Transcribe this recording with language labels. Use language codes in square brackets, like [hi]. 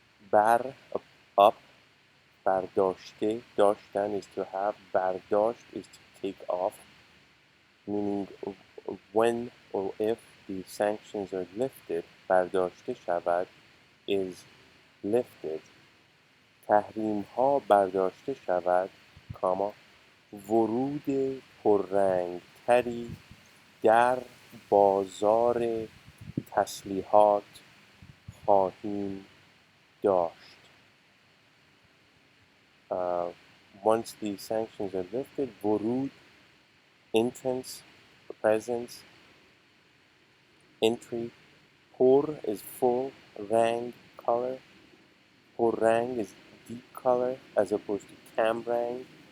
[en] Bar, up. Bardashte, dashtan is to have. Bardasht is to take off, meaning when or if the sanctions are lifted. Bardashte shavad is lifted. [fa] تحریم ها برداشته شود، ورود پررنگ تری در بازار تسلیحات خواهیم داشت. [en] Once the sanctions are lifted, ورود, entrance, presence, entry. Por is full, rang, color. Purrang is deep color as opposed to camrang.